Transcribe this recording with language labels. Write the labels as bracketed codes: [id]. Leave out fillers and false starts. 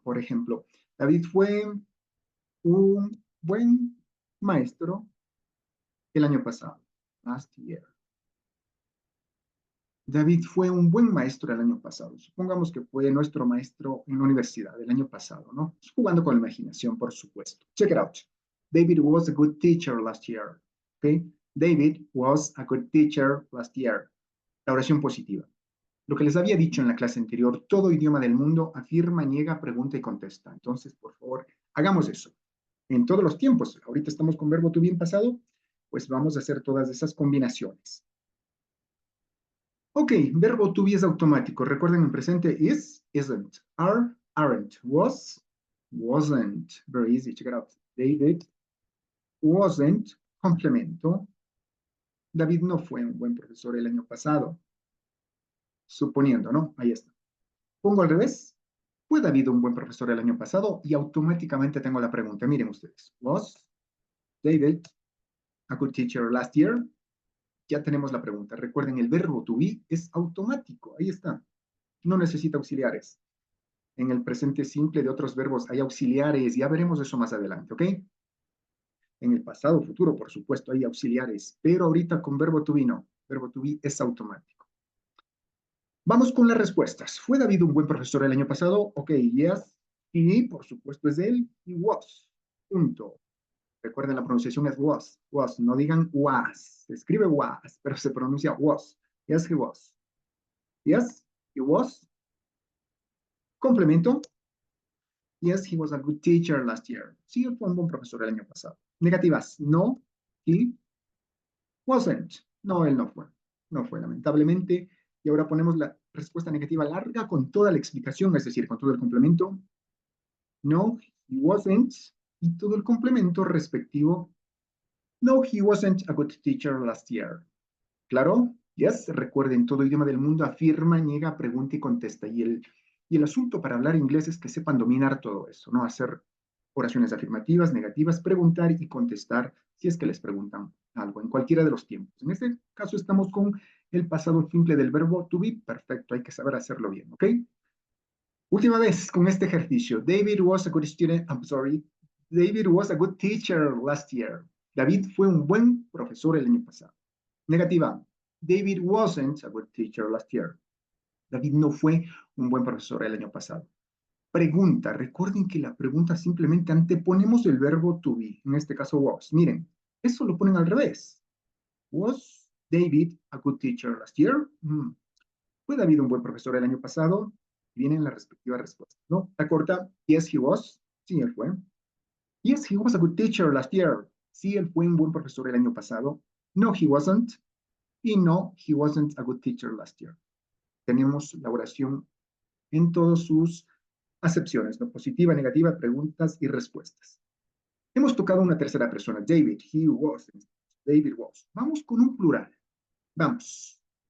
[es] Por ejemplo, David fue un buen maestro el año pasado. [en] Last year. [es] David fue un buen maestro el año pasado. Supongamos que fue nuestro maestro en la universidad el año pasado, ¿no? Jugando con la imaginación, por supuesto. [en] Check it out. David was a good teacher last year. ¿Ok? David was a good teacher last year. [es] La oración positiva. Lo que les había dicho en la clase anterior, todo idioma del mundo afirma, niega, pregunta y contesta. Entonces, por favor, hagamos eso. En todos los tiempos. Ahorita estamos con verbo to be en pasado, pues vamos a hacer todas esas combinaciones. Ok, verbo to be es automático. Recuerden en presente [en] is, isn't, are, aren't, was, wasn't. Very easy, check it out. David wasn't, complemento. [es] David no fue un buen profesor el año pasado. Suponiendo, ¿no? Ahí está. Pongo al revés. ¿Fue David un buen profesor el año pasado? Y automáticamente tengo la pregunta. Miren ustedes. [en] Was David a good teacher last year? [es] Ya tenemos la pregunta. Recuerden, el verbo to be es automático. Ahí está. No necesita auxiliares. En el presente simple de otros verbos hay auxiliares, ya veremos eso más adelante, ¿ok? En el pasado, futuro, por supuesto, hay auxiliares, pero ahorita con verbo to be no. Verbo to be es automático. Vamos con las respuestas. ¿Fue David un buen profesor el año pasado? [en] Ok, yes. [es] Y por supuesto es él. Y was. Punto. Recuerden, la pronunciación es was. Was. No digan was. Se escribe was, pero se pronuncia was. [en] Yes, he was. Yes, he was. Complemento. Yes, he was a good teacher last year. [es] Sí, fue un buen profesor el año pasado. Negativas. [en] No, he wasn't. [es] No, él no fue. No fue, lamentablemente. Y ahora ponemos la respuesta negativa larga con toda la explicación, es decir, con todo el complemento. [en] No, he wasn't. [es] Y todo el complemento respectivo. [en] No, he wasn't a good teacher last year. [es] ¿Claro? Yes, recuerden, todo idioma del mundo afirma, niega, pregunta y contesta. Y el asunto para hablar inglés es que sepan dominar todo eso, ¿no? Hacer oraciones afirmativas, negativas, preguntar y contestar si es que les preguntan algo, en cualquiera de los tiempos. En este caso estamos con el pasado simple del verbo to be. Perfecto, hay que saber hacerlo bien, ¿ok? Última vez con este ejercicio. [en] David was a good student, I'm sorry. David was a good teacher last year. [es] David fue un buen profesor el año pasado. Negativa. [en] David wasn't a good teacher last year. [es] David no fue un buen profesor el año pasado. Pregunta. Recuerden que la pregunta simplemente anteponemos el verbo to be. En este caso was. Miren, eso lo ponen al revés. [en] Was David a good teacher last year? [es] ¿Fue David un buen profesor el año pasado? Vienen las respectivas respuestas, ¿no? La corta. [en] Yes, he was. [es] Sí, él fue. [en] Yes, he was a good teacher last year. [es] Sí, él fue un buen profesor el año pasado. [en] No, he wasn't. [es] Y [en] no, he wasn't a good teacher last year. [es] Tenemos la oración en todos sus acepciones, ¿no? Positiva, negativa, preguntas y respuestas. Hemos tocado una tercera persona, David, he was, David was. Vamos con un plural. Vamos.